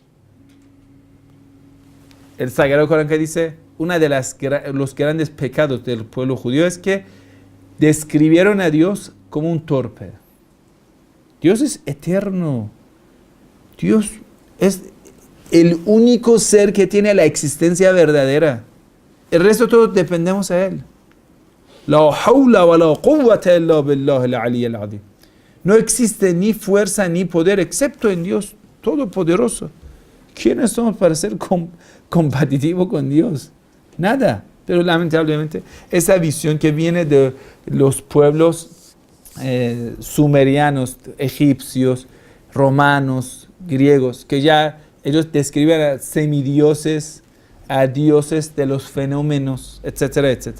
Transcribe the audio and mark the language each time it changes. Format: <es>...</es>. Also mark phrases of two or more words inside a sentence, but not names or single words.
<es>El Sagrado Corán que dice, uno de los grandes pecados del pueblo judío es que describieron a Dios como un torpe. Dios es eterno. Dios es el único ser que tiene la existencia verdadera. El resto todos dependemos a Él.</es> <ar>لا حول ولا قوة إلا بالله العلي العظيم.</ar> <es>No existe ni fuerza ni poder excepto en Dios Todopoderoso. ¿Quiénes somos para ser compatitivos con Dios? Nada. Pero lamentablemente esa visión que viene de los pueblos sumerianos, egipcios, romanos, griegos, que ya ellos describen a semidioses, a dioses de los fenómenos, etcétera, etcétera.</es>